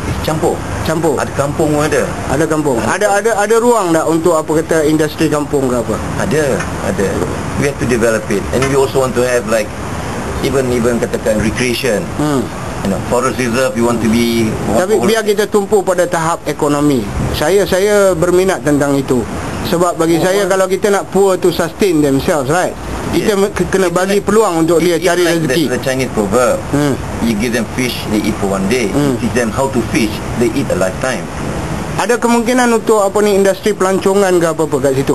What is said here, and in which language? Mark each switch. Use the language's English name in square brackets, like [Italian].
[English] It's [Malay] campur. Ada kampung pun ada. Ada kampung. Ada ruang tak untuk apa kata industri kampung ke apa? Ada. [English] We have to develop it, and we also want to have like even [Malay] katakan [English] recreation. You know, forest reserve, you want to be. [Malay] Tapi biar kita tumpu pada tahap ekonomi. Saya berminat tentang itu. Sebab bagi saya, kalau kita nak [English] poor to sustain themselves, right? [Malay] Kita kena bagi peluang untuk dia cari rezeki. [English] The Chinese proverb, you give them fish, they eat for one day. You teach them how to fish, they eat a lifetime. [Malay] Ada kemungkinan untuk apa ni, industri pelancongan ke apa-apa kat situ?